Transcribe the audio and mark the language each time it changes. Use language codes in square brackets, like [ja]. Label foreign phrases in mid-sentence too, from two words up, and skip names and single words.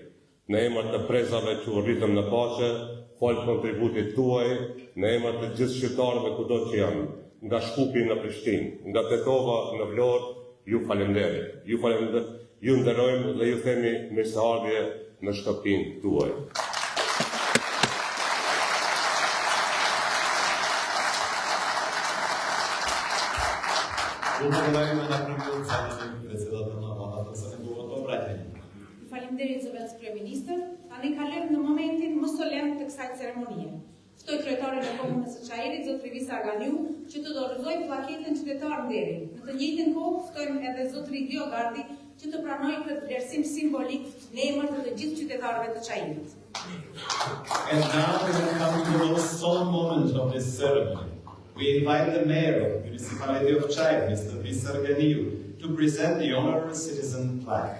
[sq] Në emër të prezave që u rritëm në paqe, fal kontributit tuaj, në emër të gjithë shqiptarëve kudo që janë, nga Shkupi në Prishtinë, nga Tetova në Vlorë, ju falenderoj. Ju nderojmë dhe ju themi mirëseardhje në shtëpinë tuaj. [mk] Благодарим на премиерот заместник председател на владата за неговото обраќање. [sq] Faleminderit zëvendës kryeministër, tani kalojmë në momentin më solemn të kësaj ceremonie. Ftoj kryetarin e komunës së Çajirit, zot Rivisa Aganiu, që të dorëzojë pllaketën qytetar nderi. Në të njëjtën kohë ftojmë edhe zotrin Diogardi që të pranojë këtë vlerësim simbolik në emër të gjithë qytetarëve të Çajirit. [en] And now we have come to the most solemn moment of this ceremony. We invite the mayor of the municipality of Chai, Mr. Visar Ganiu, to present the honorary citizen plaque.